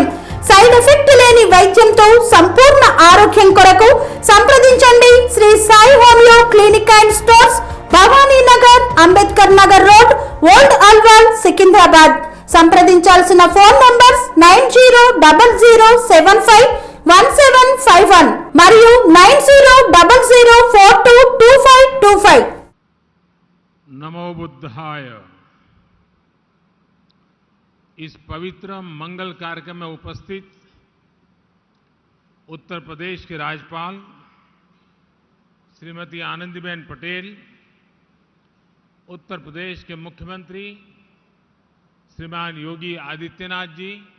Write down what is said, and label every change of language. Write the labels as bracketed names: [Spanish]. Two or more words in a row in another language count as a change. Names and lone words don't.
[English] side effect [Telugu] లేని వైద్యంతో సంపూర్ణ ఆరోగ్యం కొరకు సంప్రదించండి శ్రీ సాయి హోమియో క్లినిక్ అండ్ స్టోర్స్, భవానీ నగర్, అంబేద్కర్ నగర్ రోడ్, ఓల్డ్ అల్వాల్, సికింద్రాబాద్. సంప్రదించాల్సిన [English] phone numbers [Telugu] 9000751751 మరియు 9000422525. [Sanskrit] नमो बुद्धाय। [Hindi] इस पवित्र मंगल कार्यक्रम में उपस्थित उत्तर प्रदेश के राज्यपाल श्रीमती आनंदीबेन पटेल, उत्तर प्रदेश के मुख्यमंत्री श्रीमान योगी आदित्यनाथ जी,